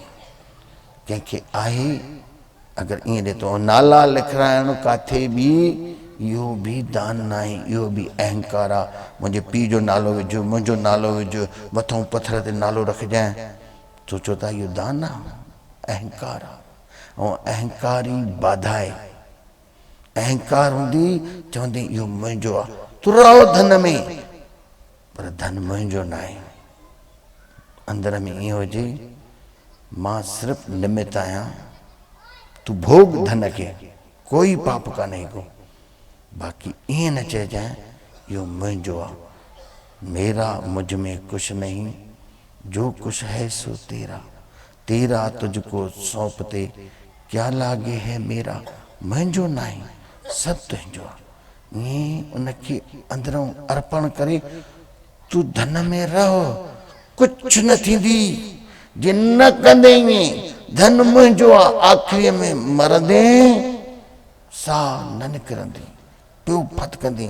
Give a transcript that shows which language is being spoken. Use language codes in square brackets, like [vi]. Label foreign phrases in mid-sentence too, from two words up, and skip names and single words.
[sd] कंहिंखे आहे अगरि ईअं ॾे थो, नाला लिखाइणु काथे बि, इहो बि दान न आहे, इहो बि अहंकार आहे। मुंहिंजे पीउ जो नालो विझो, मुंहिंजो नालो विझो, मथां पथर ते नालो रखजांइ, सोचो था इहो दान आहे, अहंकार आहे। ऐं अहंकारी बाधा आहे, अहंकार हूंदी चवंदी इहो मुंहिंजो आहे, तूं रहो धन में, पर धन मुंहिंजो न आहे। अंदर में ईअं हुजे मां सिर्फ़ु निमित आहियां, तू भोग धन के, कोई पाप कान्हे को, बाक़ी ईअं न चइजांइ इहो मुंहिंजो आहे, [hi] मेरा मुझ में कुछ नहीं, जो कुछ है सो तेरा, तेरा तुझको सौंपते, क्या लागे है मेरा, [sd] मुंहिंजो न आहे, सभु तुंहिंजो आहे। ईअं उनखे अंदरों अर्पण करे तूं धन में रहो, कुझु न थींदी, जे न कंदे ईअं धन मुंहिंजो आहे, आख़िरीअ में मरंदे साह न निकिरंदी, पियो फत कंदी।